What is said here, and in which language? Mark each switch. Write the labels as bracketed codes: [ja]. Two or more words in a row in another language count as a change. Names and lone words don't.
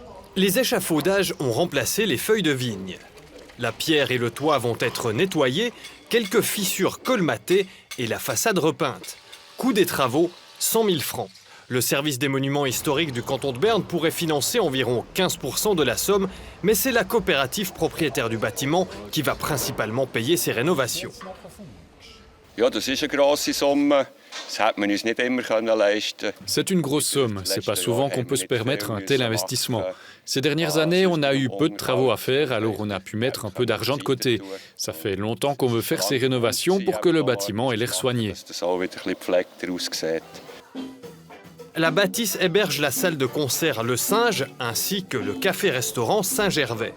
[fr] Les échafaudages ont remplacé les feuilles de vigne. La pierre et le toit vont être nettoyés, quelques fissures colmatées et la façade repeinte. Coût des travaux, 100 000 francs. Le service des monuments historiques du canton de Berne pourrait financer environ 15% de la somme, mais c'est la coopérative propriétaire du bâtiment qui va principalement payer ces rénovations. [de] Ja, das ist eine grosse Summe. Das hätte man uns nicht immer leisten. [fr] C'est une grosse somme. C'est pas souvent qu'on peut se permettre un tel investissement. Ces dernières années, on a eu peu de travaux à faire, alors on a pu mettre un peu d'argent de côté. Ça fait longtemps qu'on veut faire ces rénovations pour que le bâtiment ait l'air soigné. La bâtisse héberge la salle de concert Le Singe ainsi que le café-restaurant Saint-Gervais.